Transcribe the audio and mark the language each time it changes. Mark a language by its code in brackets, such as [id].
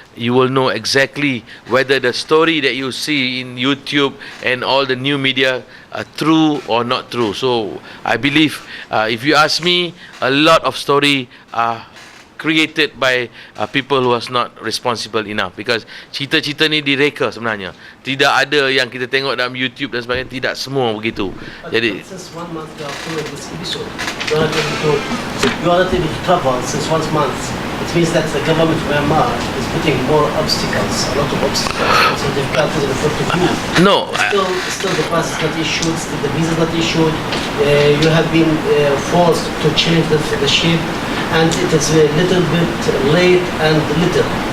[en] You will know exactly whether the story that you see in YouTube and all the new media are true or not true. So I believe, if you ask me, a lot of story are created by people who was not responsible enough, because [ms] cerita-cerita ni direka sebenarnya. Tidak ada yang kita tengok dalam YouTube dan sebagainya, tidak semua begitu. Jadi [en] since 1 month you are following this episode, you are not able to travel since 1 month. It means that the government of Myanmar is putting more obstacles, a lot of obstacles, so difficulties in front of you. no, Still the pass is not issued, still the visa is not issued. You have been forced to change the ship, and it is a little bit late and little.